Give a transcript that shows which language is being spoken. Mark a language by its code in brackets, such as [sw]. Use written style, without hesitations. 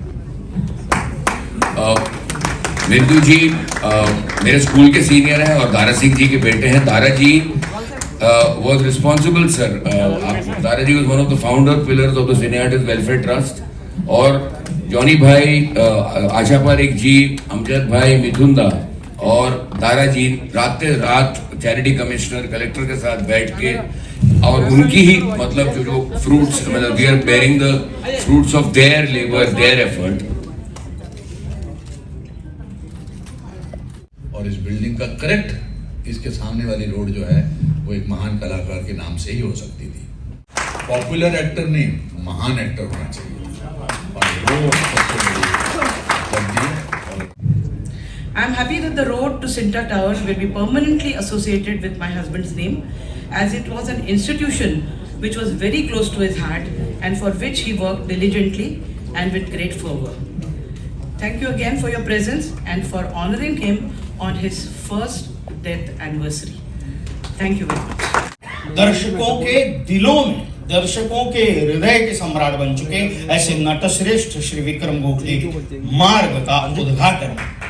[hi] बिंदु जी मेरे स्कूल के सीनियर हैं और दारा सिंह जी के बेटे हैं। [en] Dara ji was responsible sir, Dara ji was one of the founder pillars of the Cine Artists Welfare Trust। [hi] और जॉनी भाई, आशा पारेख जी, अमजद भाई, मिथुन दा और दारा जी रात चैरिटी कमिश्नर कलेक्टर के साथ बैठ के और उनकी ही मतलब जो फ्रूट्स, मतलब [en] We are bearing the fruits of their labour, their effort. [hi] और इस बिल्डिंग का करेक्ट इसके सामने वाली रोड जो है वो एक महान कलाकार के नाम से ही हो सकती थी। पॉपुलर एक्टर नहीं, महान एक्टर होना चाहिए। और वो सबसे बड़ी। [en] I am happy that the road to Cinta Towers will be permanently associated with my husband's name, as it was an institution which was very close to his heart and for which he worked diligently and with great fervor. Thank you again for your presence and for honoring him on his first death anniversary. Thank you very much. [hi] दर्शकों के दिलों में, दर्शकों के हृदय के सम्राट बन चुके ऐसे नटश्रेष्ठ श्री विक्रम गोखले मार्ग का उद्घाटन।